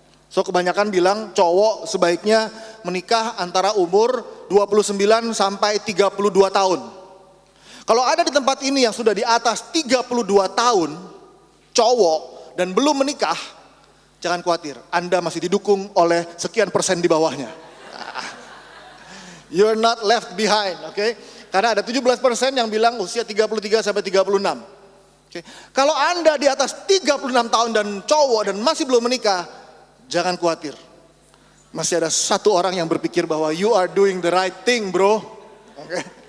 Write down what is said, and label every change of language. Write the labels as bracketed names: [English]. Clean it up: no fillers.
[Indonesian] So kebanyakan bilang cowok sebaiknya menikah antara umur 29 sampai 32 tahun. Kalau ada di tempat ini yang sudah di atas 32 tahun, cowok dan belum menikah, jangan khawatir, Anda masih didukung oleh sekian persen di bawahnya. [English] You're not left behind, oke? [Indonesian] Karena ada 17% yang bilang usia 33 sampai 36. Oke. Kalau Anda di atas 36 tahun dan cowok dan masih belum menikah, jangan khawatir. Masih ada satu orang yang berpikir bahwa [English] you are doing the right thing, bro. [Indonesian] Oke.